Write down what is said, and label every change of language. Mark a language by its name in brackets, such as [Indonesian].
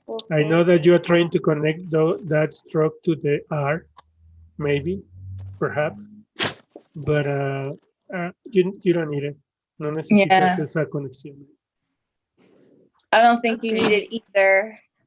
[English] I know that you are trying to connect that stroke to the R, maybe, perhaps, but you don't need it. [Spanish] No necesitas esa conexión. [English] I don't think you need it either.